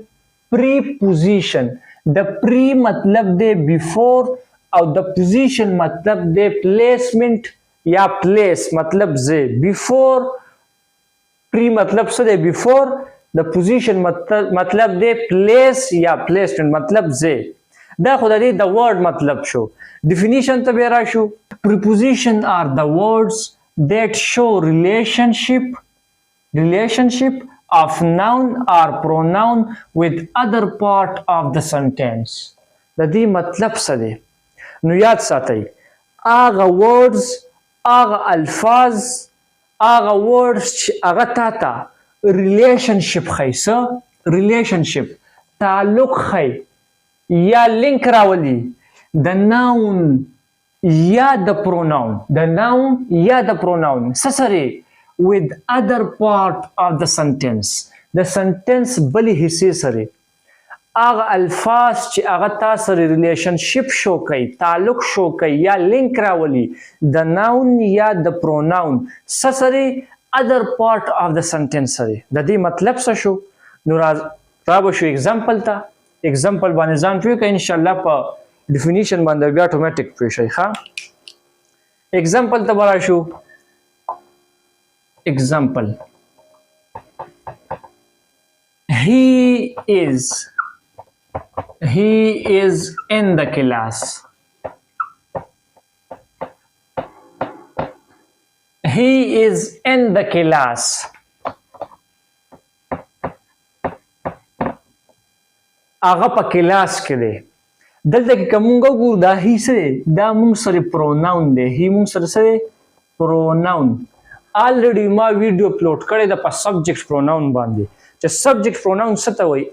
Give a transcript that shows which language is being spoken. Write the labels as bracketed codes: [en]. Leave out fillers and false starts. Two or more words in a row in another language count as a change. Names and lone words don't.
[ps] پریپوزیشن د پری مطلب دی بیفور او د پوزیشن مطلب دی پلیسمنٹ یا پلیس مطلب زه. بیفور پری مطلب څه دی؟ بیفور. د پوزیشن مطلب دی پلیس یا پلیسمنٹ مطلب زه. دا خو د دې د ورډ مطلب شو. ډیفینیشن ته به راشو. [en] Preposition are the words that show relationship of noun or pronoun with other part of the sentence. [ps] د دې مطلب څه دی؟ نو یاد ساتئ هغه words، هغه الفاظ، هغه words چې هغه تاته ریلیشنشپ ښیي. څه؟ ریلیشنشپ، تعلق ښیي یا لینک راولي د ناون یا د پروناون. د ناون یا د پروناون څه سره؟ [en] with other part of the sentence. [ps] د سنټنس بلې حصې سره هغه الفاظ چې هغه تاسو سره ریلیشنشپ شو کوي، تعلق شو کوي یا لینک راولي د ناون یا د پروناون څه سره؟ [en] other part of the sentence [ps] سره. د دې مطلب څه شو؟ نو را به شو اگزامپل ته. اگزامپل باندې ځان پوه کړئ، [ar] ان شاء الله [ps] په ډیفینیشن باندې بیا اتوماتیک پوه شئ. ښه اگزامپل ته به راشو. اگزامپل [en] he is in the class. [ps] He is in the class. هغه په کلاس کې دی. دلته کې کومه وګورو دا هی سره دا مونږ سره پروناون دی. هی مونږ سره سره پروناون. الریډي ما ویډیو اپلوډ کړی د په [en] subject pronoun [ps] باندې چې [en] subject pronoun [ps] څه ته وایي؟